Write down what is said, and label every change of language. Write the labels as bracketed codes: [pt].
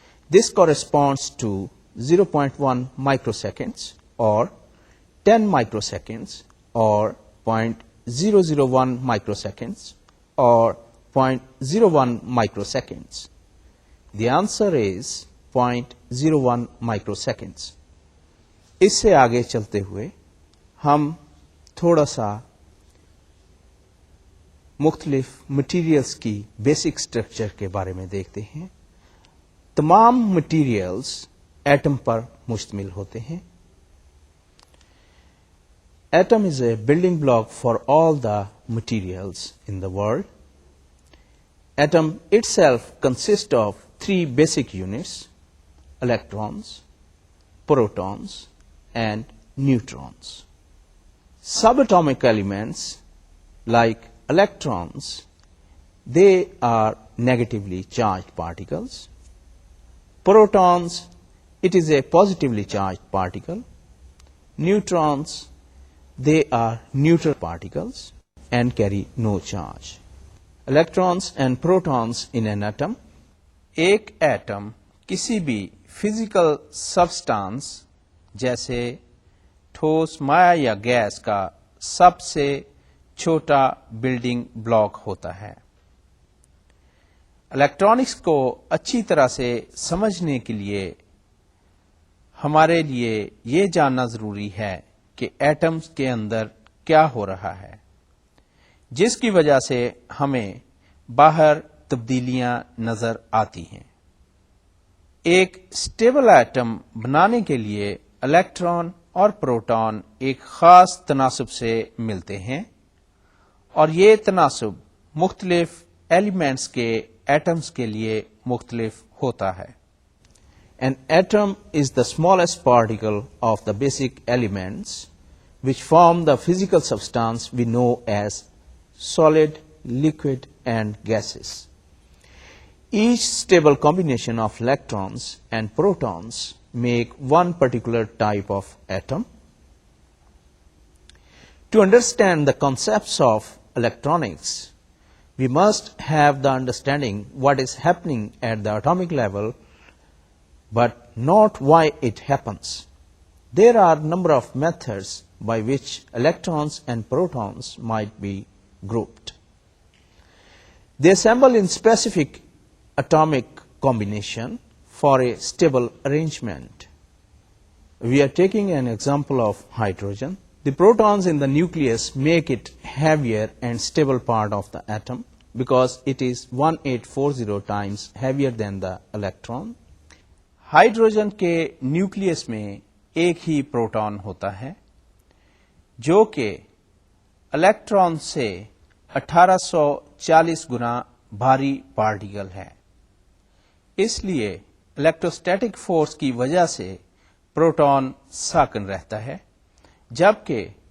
[en] This corresponds to 0.1 microseconds or 10 microseconds or 0.001 microseconds or 0.01 microseconds. The answer is 0.01 microseconds. [ur] اس سے آگے چلتے ہوئے ہم تھوڑا سا مختلف مٹیریلز کی بیسک اسٹرکچر کے بارے میں دیکھتے ہیں. تمام مٹیریلز ایٹم پر مشتمل ہوتے ہیں. [en] Atom is a building block for all the materials in the world. Atom itself consist of 3 basic units: electrons, protons, and neutrons. Subatomic elements like electrons, they are negatively charged particles. Protons, it is a positively charged particle. Neutrons, they are neutral particles and carry no charge. Electrons and protons in an atom. [ur] ایک atom کسی بھی physical substance جیسے ٹھوس مائع یا gas کا سب سے چھوٹا بلڈنگ بلاک ہوتا ہے. الیکٹرانکس کو اچھی طرح سے سمجھنے کے لیے ہمارے لیے یہ جاننا ضروری ہے کہ ایٹمز کے اندر کیا ہو رہا ہے، جس کی وجہ سے ہمیں باہر تبدیلیاں نظر آتی ہیں. ایک اسٹیبل ایٹم بنانے کے لیے الیکٹران اور پروٹون ایک خاص تناسب سے ملتے ہیں اور یہ تناسب مختلف ایلیمنٹس کے ایٹمز کے لیے مختلف ہوتا ہے. [en] An atom is the smallest particle of the basic elements which form the physical substance we know as solid, liquid, and gases. Each stable combination of electrons and protons make one particular type of atom. To understand the concepts of electronics, we must have the understanding what is happening at the atomic level, but not why it happens. There are a number of methods by which electrons and protons might be grouped. They assemble in specific atomic combination for a stable arrangement. We are taking an example of hydrogen. The protons in the nucleus make it heavier and stable part of the atom because it is 1840 times heavier than the electron. [ur] Hydrogen کے nucleus میں ایک ہی proton ہوتا ہے جو کہ electron سے 1840 گنا بھاری پارٹیکل ہے. اس لیے الیکٹروسٹیٹک فورس کی وجہ سے پروٹون ساکن رہتا ہے، جبکہ